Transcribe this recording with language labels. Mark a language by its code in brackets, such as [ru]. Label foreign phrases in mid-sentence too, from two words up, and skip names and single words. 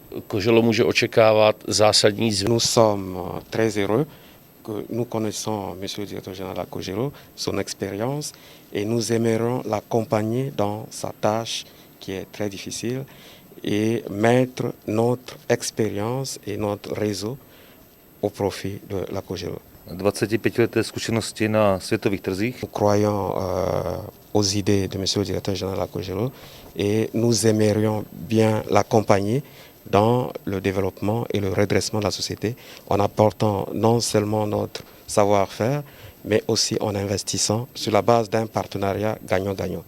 [fr] Nous sommes très heureux que nous connaissons M. le directeur général de la Cogelo, son expérience, et nous aimerions l'accompagner dans sa tâche qui est très difficile et mettre notre expérience et notre réseau au profit de la Cogelo. [cs] 25leté zkušenosti na světových trzích. [fr] Nous croyons aux idées de M. le directeur général de la Cogelo et nous aimerions bien l'accompagner dans le développement et le redressement de la société en apportant non seulement notre savoir-faire, mais aussi en investissant sur la base d'un partenariat gagnant-gagnant.